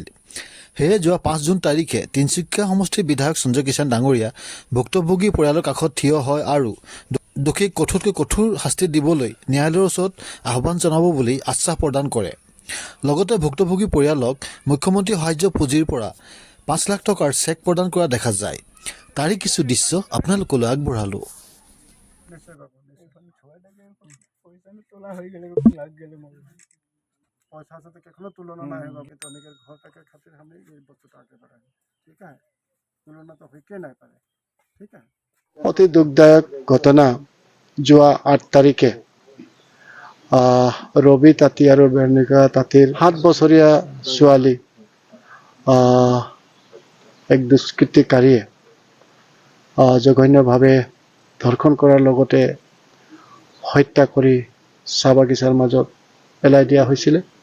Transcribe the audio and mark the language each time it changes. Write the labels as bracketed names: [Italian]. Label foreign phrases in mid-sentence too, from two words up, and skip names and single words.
[Assamese] সেয়ে যোৱা 5 জুন তাৰিখে তিনিচুকীয়া সমষ্টিৰ বিধায়ক সঞ্জয় কিষাণ ডাঙৰীয়া ভুক্তভোগী পৰিয়ালৰ কাষত থিয় হয় আৰু দোষীক কঠোৰতকৈ কঠোৰ শাস্তি দিবলৈ ন্যায়ালয়ৰ ওচৰত আহ্বান জনাব বুলি আশ্বাস প্ৰদান কৰে। লগতে ভুক্তভোগী পৰিয়ালক মুখ্যমন্ত্ৰী সাহায্য পুঁজিৰ পৰা 5 লাখ টকাৰ চেক প্ৰদান কৰা দেখা যায়। তাৰে কিছু দৃশ্য আপোনালোকলৈ আগবঢ়ালোঁ। [Bangla] পয়সার সাথে কখনো তুলনা না হয় বাবা, অনেকের ঘর টাকার খাতির আমি এই বস্তুটা আগে বাড়াই, ঠিক আছে, তুলনা তো হইকে নাই পারে, ঠিক আছে। [Assamese] অতি দুখদায়ক ঘটনা যোৱা 8 তাৰিখে ৰবি তাঁতী আৰু বেৰ্ণিকা তাঁতীৰ 7 বছৰীয়া ছোৱালী এক দুষ্কৃতিকাৰীয়ে জঘন্যভাৱে ধৰ্ষণ কৰাৰ লগতে হত্যা কৰি চাহ বাগিচাৰ মাজত পেলাই দিয়া হৈছিলে।